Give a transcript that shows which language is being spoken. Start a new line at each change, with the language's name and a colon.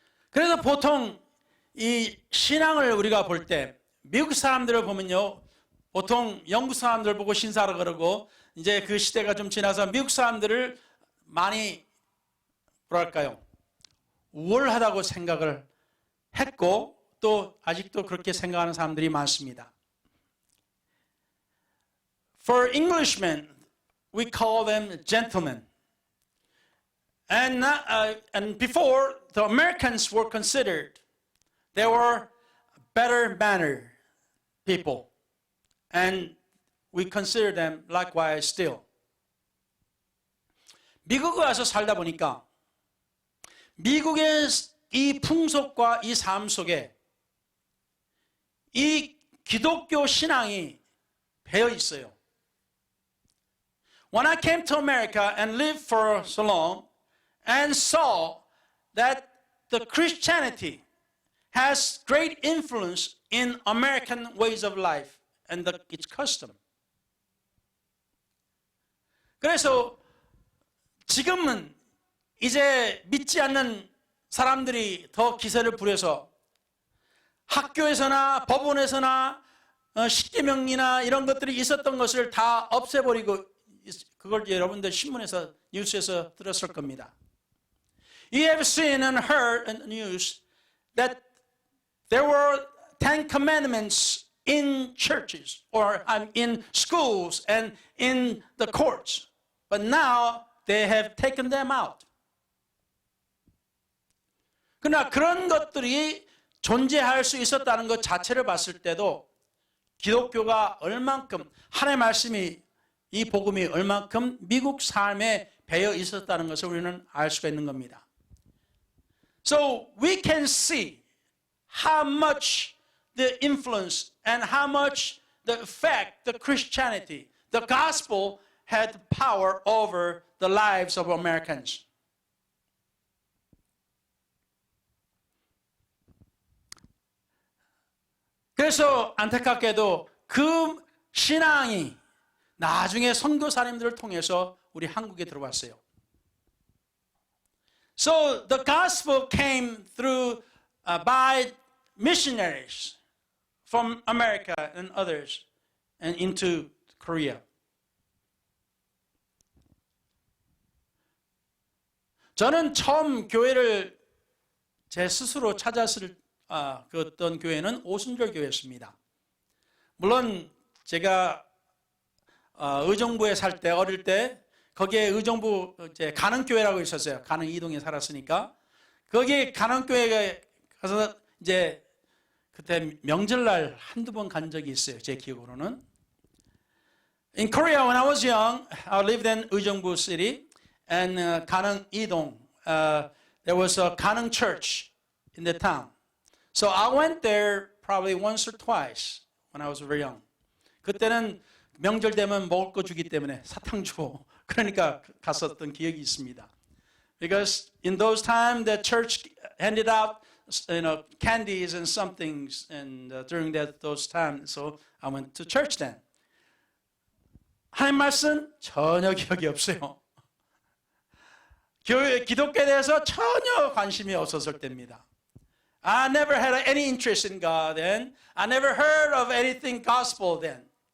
Korean: 그래서 보통 이 신앙을 우리가 볼 때 미국 사람들을 보면요, 보통 영국 사람들 보고 신사라 그러고 이제 그 시대가 좀 지나서 미국 사람들을 많이 뭐랄까요, 우월하다고 생각을 했고 또 아직도 그렇게 생각하는 사람들이 많습니다.
English: For Englishmen, we call them gentlemen. And before, the Americans were considered, they were better mannered people. And we consider them likewise still.
Korean: 미국에 와서 살다 보니까 미국의 이 풍속과 이 삶 속에 이 기독교 신앙이 배어 있어요.
English: When I came to America and lived for so long and saw that the Christianity has great influence in American ways of life and its custom.
Korean: 그래서 지금은 이제 믿지 않는 사람들이 더 기세를 부려서 학교에서나 법원에서나 십계명이나 이런 것들이 있었던 것을 다 없애버리고, 그걸 여러분들 신문에서 뉴스에서 들었을 겁니다.
English: You have seen and heard in the news that there were 10 commandments in churches or in schools and in the courts, but now they have taken them out.
Korean: 그러나 그런 것들이 존재할 수 있었다는 것 자체를 봤을 때도 기독교가 얼만큼, 하나님의 말씀이, 이 복음이 얼만큼 미국 삶에 배어 있었다는 것을 우리는 알 수가 있는 겁니다.
English: So we can see how much the influence and how much the effect the Christianity, the gospel had power over the lives of Americans.
Korean: 그래서 안타깝게도 그 신앙이 나중에 선교사님들을 통해서 우리 한국에 들어왔어요.
English: So the gospel came through by missionaries from America and others and into Korea.
Korean: 저는 처음 교회를 제 스스로 찾았을 그 어떤 교회는 오순절 교회였습니다. 물론 제가 의정부에 살 때 어릴 때 거기에 의정부 이제 가능교회라고 있었어요. 가능 이동에 살았으니까 거기 가능교회에 가서 이제 그때 명절날 한두 번 간 적이 있어요. 제 기억으로는.
English: In Korea, when I was young, I lived in 의정부 city, and 가능 이동. There was a 가능 church in the town. So I went there probably once or twice when I was very young.
Korean: 그때는 명절 되면 먹을 거 주기 때문에 사탕 주고 그러니까 갔었던 기억이 있습니다.
English: Because in those times the church handed out candies and some things and during those times so I went to church then.
Korean: 하나님 말씀 전혀 기억이 없어요. 교회 기독교에 대해서 전혀 관심이 없었을 때입니다.
English: I never had any interest in God then. I never heard of anything gospel then.